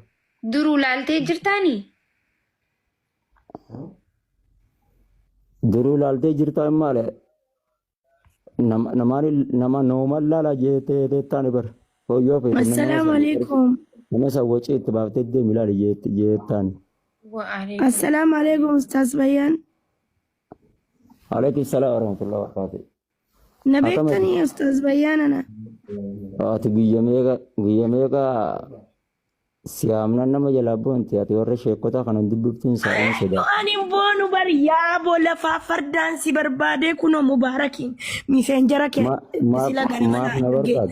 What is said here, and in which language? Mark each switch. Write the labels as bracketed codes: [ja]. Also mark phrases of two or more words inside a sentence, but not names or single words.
[om] Duruu laaltee jirtaanii? Duruu laaltee jirtaan maale? Nama nooman laala jettee taane bar. [ar] السلام عليكم. [om] Nama sawwachee itti baaftee deemi laala jettaan. [ar] السلام عليكم Ustaz Bayan. عليكم السلام ورحمة الله وبركاته. [om] Nabeektanii Ustaz Bayan ana. Ati guyya meeqa siyaamnan nama jalaa boonti ati warra sheekota kanan dubbiftuun sa'aan sodaa. Ani boonu bar yaaboo lafaa fardaan si barbaadee kunoo mubaarakiin miseenjara kee sila maaf na barbaadu.